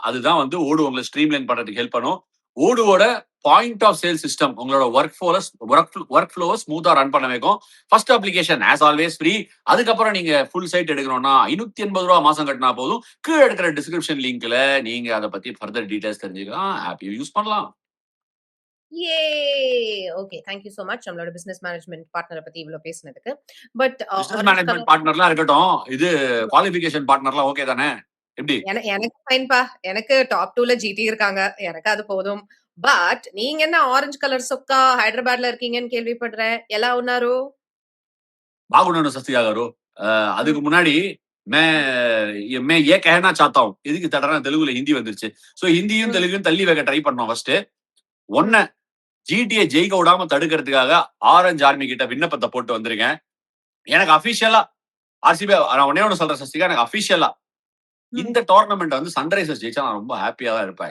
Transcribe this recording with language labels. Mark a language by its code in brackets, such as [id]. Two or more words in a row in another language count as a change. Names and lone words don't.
[ta] அதுதான் வந்து ஓடு உங்களை ஸ்ட்ரீம்லைன் பண்றதுக்கு ஹெல்ப் பண்ணும். ஓடுவோட [en] point of sale system [ta] உங்களோட ஒர்க் ஃப்ளோவை ஸ்மூத்தா ரன் பண்ண வைக்கும். [en] first application as always free. [ta] அதுக்கப்புறம் நீங்க [en] full site [ta] எடுக்கணும்னா 580 மாசம் கட்டினா போதும். கீழே எடுக்கிற டிஸ்கிரிப்ஷன் லிங்க்ல நீங்க அதை பத்தி [en] further details [ta] தெரிஞ்சுக்கலாம். [en] app use [ta] பண்ணலாம். [en] Yay! Okay, thank you so much. [ta] நம்மளோட [en] business management [ta] பார்ட்னரை பத்தி இவ்வளவு பேசினதுக்கு. பட் [en] business management [ta] பார்ட்னர்லாம் இருக்கட்டும், இது குவாலிஃபிகேஷன் பார்ட்னர்லாம் ஓகே தானே? எப்படி? எனக்கு ஃபைன்பா. எனக்கு டாப் 2ல ஜிடி இருக்காங்க. எனக்கு அது போதும். பட் நீங்க என்ன ஆரஞ்சு கலர் சொக்கா ஹைதராபாத்ல இருக்கீங்கன்னு கேள்விப்படுறேன். [te] ఎలా ఉన్నారు? బాగున్నాను సస్తిగా గారు. [ta] அதுக்கு முன்னாடி [hi] मैं ये कहना चाहता हूँ. [ta] எதுக்கு தடனா தெலுங்குல ஹிந்தி வந்துருச்சு. சோ ஹிந்தியும் தெலுங்கும் தள்ளி வைக்க ட்ரை பண்ணோம். ஃபர்ஸ்ட் ஒன்ன ஜிடிஏ ஜெயிக்க விடாம தடுக்கிறதுக்காக ஆரஞ்சு ஆர்மி கிட்ட விண்ணப்பத்தை போட்டு வந்திருக்கேன். எனக்கு அபிஷியலா ஆர்சிபி நான் ஒன்னே சொல்றேன் சஸ்திகா, எனக்கு அபிஷியலா இந்த டோர்னமெண்ட் வந்து சன்ரைசர்ஸ் ஜெயிச்சா நான் ரொம்ப ஹாப்பியா தான் இருப்பேன்.